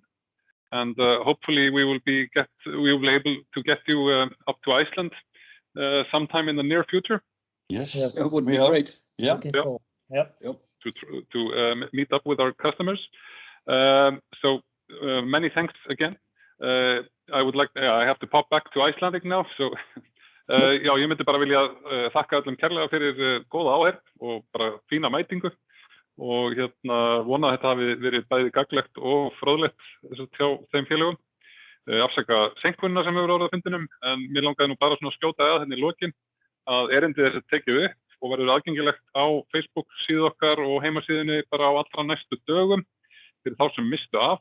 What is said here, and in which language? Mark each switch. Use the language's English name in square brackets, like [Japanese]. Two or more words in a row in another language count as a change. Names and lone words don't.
[English] And hopefully we will be able to get you up to Iceland sometime in the near future. Yes, it would be great. Yeah. To meet up with our customers. So many thanks again. I have to pop back to Icelandic now. [Icelandic] So já, ég myndi bara vilja þakka öllum kærlega fyrir góða áheyrn og bara fína mætingu. Og vona að þetta hafi verið bæði gagnlegt og fróðlegt hjá þeim félögum. Afsaka seinkunina sem hefur orðið á fundinum, en mér langaði nú bara svona að skjóta að í lokin að erindið þessi tekið upp og verður aðgengilegt á Facebook síðu okkar og heimasíðunni bara á allra næstu dögum fyrir þá sem mistu af.